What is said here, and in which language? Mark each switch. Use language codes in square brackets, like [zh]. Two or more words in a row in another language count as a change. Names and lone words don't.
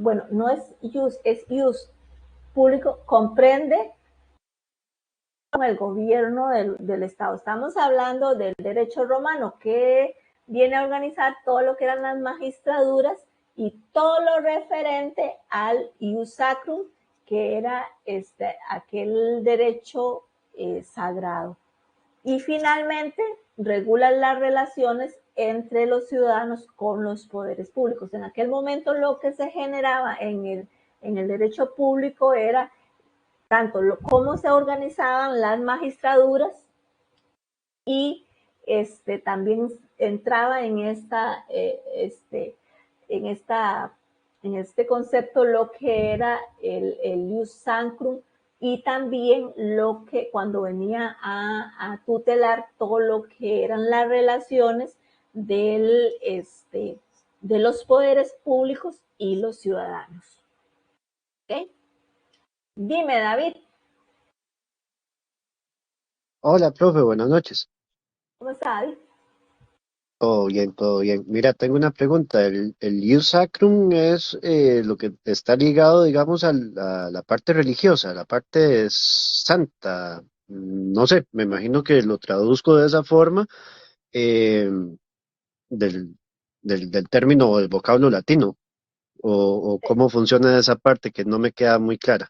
[es] Bueno, no es ius, es ius público, comprende el gobierno del Estado. Estamos hablando del derecho romano, que viene a organizar todo lo que eran las magistraduras y todo lo referente al [la] ius sacrum, [es] que era aquel derecho sagrado. Y finalmente regula las relaciones entre los ciudadanos con los poderes públicos. En aquel momento lo que se generaba en el derecho público era tanto cómo se organizaban las magistraduras, y también entraba en este concepto lo que era el [la] ius sacrum, [es] y también lo que cuando venía a tutelar todo lo que eran las relaciones de los poderes públicos y los ciudadanos. ¿Okay? Dime, David. Hola, profe, buenas noches. ¿Cómo está, David? Todo bien, todo bien. Mira, tengo una pregunta. El [la] ius sacrum [es] es lo que está ligado, digamos, a la parte religiosa, la parte santa. No sé, me imagino que lo traduzco de esa forma eh, del, del término o del vocablo latino, o cómo funciona esa parte que no me queda muy clara.